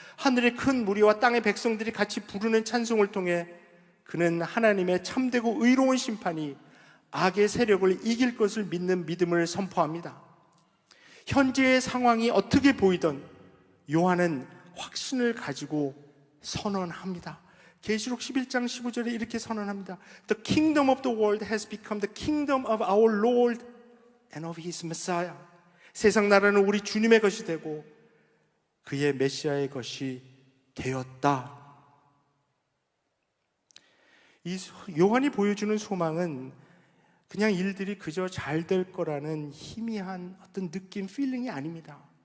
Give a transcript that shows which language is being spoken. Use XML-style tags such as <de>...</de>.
<ko>하늘의 큰 무리와 땅의 백성들이 같이 부르는 찬송을 통해 그는 하나님의 참되고 의로운 심판이 악의 세력을 이길 것을 믿는 믿음을 선포합니다. 현재의 상황이 어떻게 보이던 요한은 확신을 가지고 선언합니다. 계시록 11장 15절에 이렇게 선언합니다.</ko> <en>The kingdom of the world has become the kingdom of our Lord and of His Messiah.</en> <ko>세상 나라는 우리 주님의 것이 되고 그의 메시아의 것이 되었다. 이 요한이 보여주는 소망은 그냥 일들이 그저 잘 될 거라는 희미한 어떤 느낌, 필링이 아닙니다.</ko>